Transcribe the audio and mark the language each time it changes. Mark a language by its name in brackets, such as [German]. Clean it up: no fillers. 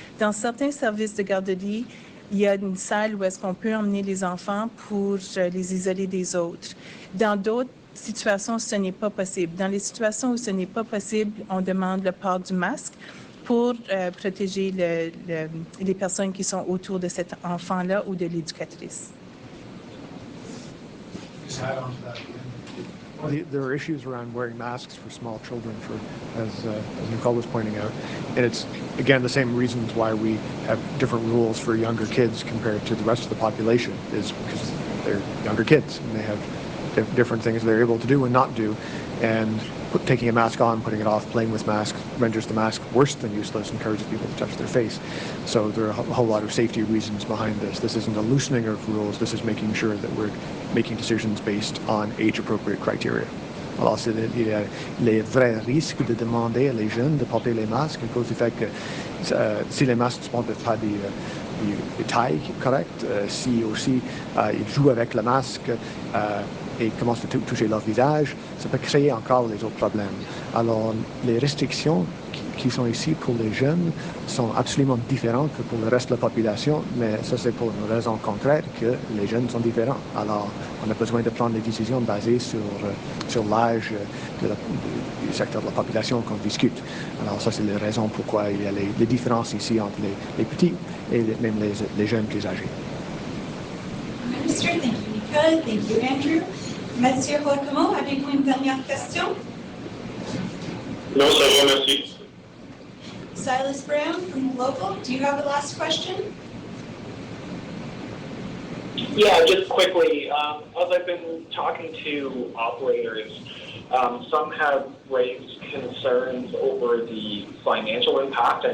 [French] Dans certains services de garderie, il y a une salle où est-ce qu'on peut emmener les enfants pour les isoler des autres. Dans d'autres situations, ce n'est pas possible. Dans les situations où ce n'est pas possible, on demande le port du masque pour protéger les personnes qui sont autour de cet enfant-là ou de l'éducatrice. [English] There are issues around wearing masks for small children, as Nicole was pointing out, and it's again the same reasons why we have different rules for younger kids compared to the rest of the population, is because they're younger kids and they have different things they're able to do and not do, and taking a mask on, putting it off, playing with masks renders the mask worse than useless, encourages people to touch their face. So there are a whole lot of safety reasons behind this. This isn't a loosening of rules, this is making sure that we're making decisions based on age-appropriate criteria. [French] Alors, il y a les vrais risques de demander à les jeunes de porter les masques à cause du fait que si les masques ne sont pas des tailles correctes, si aussi ils jouent avec le masque et commencent à toucher leur visage, ça peut créer encore les autres problèmes. Alors, les restrictions qui sont ici pour les jeunes sont absolument différentes que pour le reste de la population, mais ça c'est pour une raison concrète que les jeunes sont différents. Alors, on a besoin de prendre des décisions basées sur l'âge du secteur de la population qu'on discute. Alors, ça c'est les raisons pourquoi il y a les différences ici entre les petits et même les jeunes plus âgés. [English] Minister, thank you, Nicole. Thank you, Andrew. [French] Mathieu Roquemont, avez-vous une dernière question? Non, ça va, merci. [English] Silas Brown from Local, do you have a last question? Yeah, just quickly, as I've been talking to operators, some have raised concerns over the financial impact.